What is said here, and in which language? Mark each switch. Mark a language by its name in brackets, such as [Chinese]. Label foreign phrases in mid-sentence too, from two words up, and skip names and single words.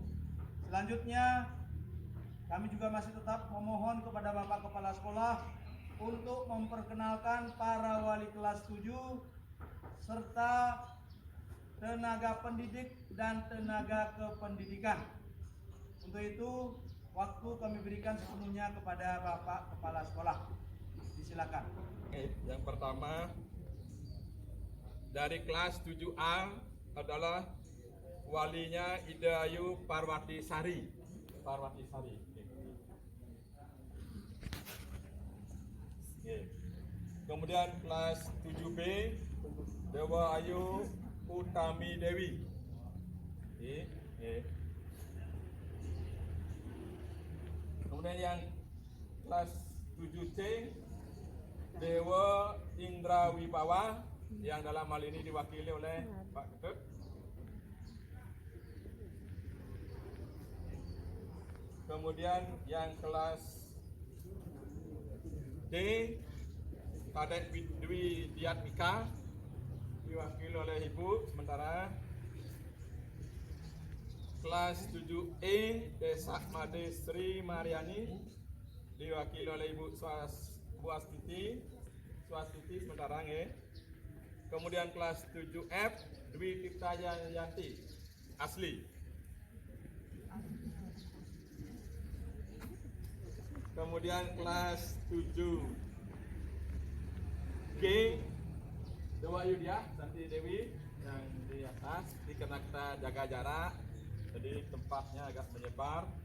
[Indonesian] Selanjutnya, kami juga masih tetap memohon kepada Bapak Kepala Sekolah untuk memperkenalkan para wali kelas 7 serta tenaga pendidik dan tenaga kependidikan. Untuk itu, waktu kami berikan sepenuhnya kepada Bapak Kepala Sekolah. Disilakan. Yang pertama dari kelas 7A adalah walinya Ida Ayu Parwati Sari. Kemudian kelas 7B Dewa Ayu Utami Dewi. Kemudian yang kelas 7C Dewa Indra Wibawa, yang dalam hal ini diwakili oleh Pak Ketut. Kemudian yang kelas D Kadek Dwi Diatmika, diwakili oleh Ibu. Sementara kelas 7E Desa Made Sri Mariani, diwakili oleh Ibu Swastiti sementara nge. Kemudian kelas 7F Dwi Tirta Yanti asli. Kemudian kelas 7G Dewa Yudia Santi Dewi yang di atas, karena kita jaga jarak jadi tempatnya agak menyebar.